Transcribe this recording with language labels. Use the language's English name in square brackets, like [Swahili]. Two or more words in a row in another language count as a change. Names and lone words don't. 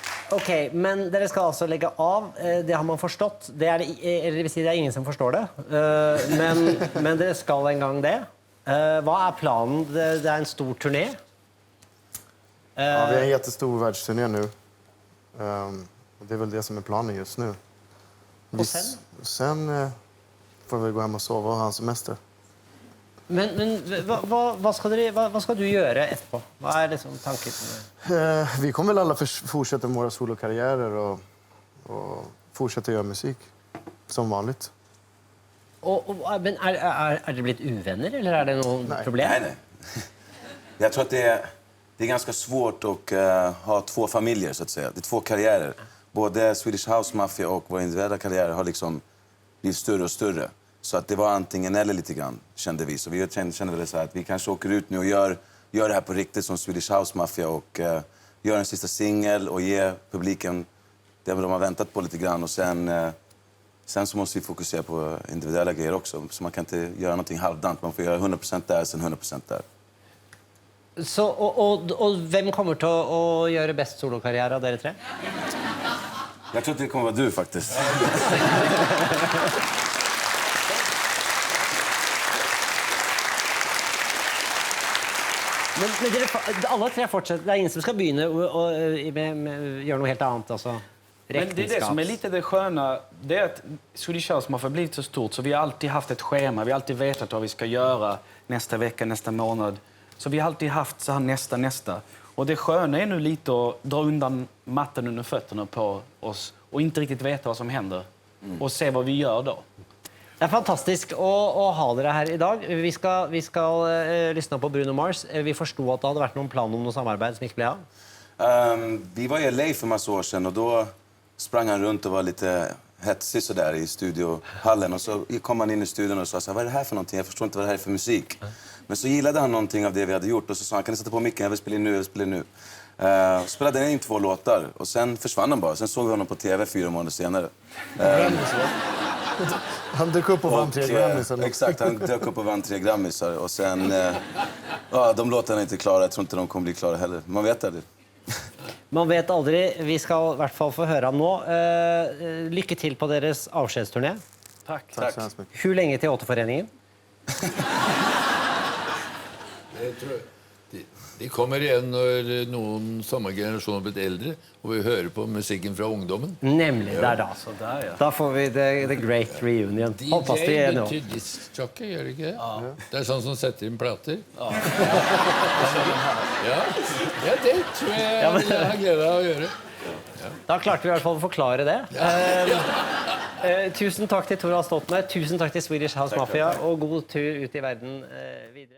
[Norwegian] Okej, men dere skal altså legge av. Det har man forstått. Eller det vil si, det er ingen som forstår det. Men dere skal en gang det. Hva er planen? Det er en stor turné. [Swedish] Ja, vi har en jättestor världsturné nu. Och det är väl det som är planen just nu. Och sen? Sen får vi gå hem och sova och ha en semester. [Norwegian] Men hva skal du gjøre etterpå? Hva er liksom tanken? [Swedish] Vi kommer väl alla fortsätta med våra solokarriärer och fortsätta göra musik som vanligt. [Norwegian] Men er dere blitt uvenner, eller er det noen problem? [Swedish] Nej. Jag tror att det är ganska svårt att ha två familjer, så att säga. Det är två karriärer. Både Swedish House Mafia och våra individuella karriärer har liksom blivit större och större. Så att det var antingen eller lite grann, kände vi. Så vi kände väl så här att vi kanske åker ut nu och gör det här på riktigt som Swedish House Mafia och gör en sista singel och ge publiken det de har väntat på lite grann. Och sen så måste vi fokusera på individuella grejer också. Så man kan inte göra någonting halvdant. Man får göra 100% där, sen 100% där. Så, [Norwegian] og hvem kommer til å gjøre best solokarriere av dere tre? [Swedish] Jag tror att det kommer vara du faktiskt. [Norwegian] Men dere, alle tre fortsetter. Det er ingen som skal begynne å gjøre noe helt annet. Altså, [Swedish] Men det är det som är lite det sköna. Det är att Swedish House Mafia har blivit så stort så vi har alltid haft ett schema. Vi har alltid vetat vad vi ska göra nästa vecka, nästa månad. Så vi har alltid haft så här nästa. Och det sköna är nu lite att dra undan mattan under fötterna på oss och inte riktigt veta vad som händer. Och se vad vi gör då. [Norwegian] Det er fantastisk å ha dere her i dag. Vi skal lyssna på Bruno Mars. Vi forstod at det hadde vært noen plan om noe samarbeid som ikke ble av. [Swedish] Vi var i LA för massa år sedan och då sprang han runt och var lite hetsig så där i studiohallen. Och så kom han in i studion och sa så här, vad är det här för någonting? Jag förstår inte vad det här är för musik. Men så gillade han någonting av det vi hade gjort och så sa han, kan ni sätta på micken? Jag vill spela in nu. Spelade han in 2 låtar och sen försvann han bara. Sen såg vi honom på TV 4 månader senare. Han dök upp och vann 3 Grammisar. Exakt, han dök upp och vann 3 Grammisar. Och sen, de låtarna är inte klara. Jag tror inte de kommer bli klara heller. Man vet aldrig. [Norwegian] Man vet aldri. Vi skal i hvert fall få høre ham nå. Lykke til på deres avskjedsturné. [Swedish] Tack. Tack så hemskt mycket. [Norwegian] Hvor lenge til Åteforeningen? De kommer igjen når noen samme generasjon har blitt eldre, og vi hører på musikken fra ungdommen. Nemlig, det er da. [Swedish] Så där ja. [Norwegian] Da får vi [English] the great reunion. [Norwegian] Håper det er nå. betyr diskjockey, gjør det ikke det? Ja. Det er sånn som setter inn plater. Ja, det tror jeg jeg har glede av å gjøre. Da klarte vi i hvert fall å forklare det. Tusen takk til Torvald Stoltenberg, tusen takk til Swedish House Mafia, og god tur ut i verden videre.